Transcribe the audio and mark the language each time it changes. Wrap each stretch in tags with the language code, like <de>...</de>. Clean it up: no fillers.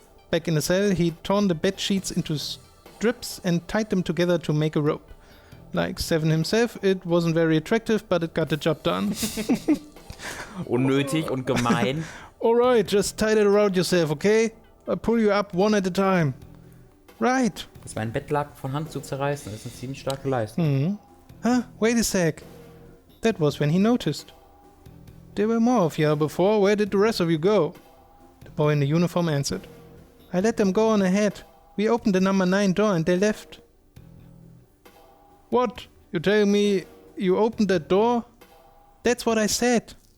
<en>Back in the cell, he'd torn the bed sheets into strips and tied them together to make a rope. Like Seven himself, it wasn't very attractive, but it got the job done.</en> <de>Unnötig und gemein.</de> <en>Alright, just tie it around yourself, okay? I'll pull you up one at a time. Right.</en> <de>Das war ein Bettlaken von Hand zu zerreißen. Das ist eine ziemlich starke Leistung.</de> <en>Huh? Wait a sec. That was when he noticed. There were more of you before. Where did the rest of you go? The boy in the uniform answered. I let them go on ahead. We opened the number 9 door and they left. What? You telling me you opened that door? That's what I said.</en>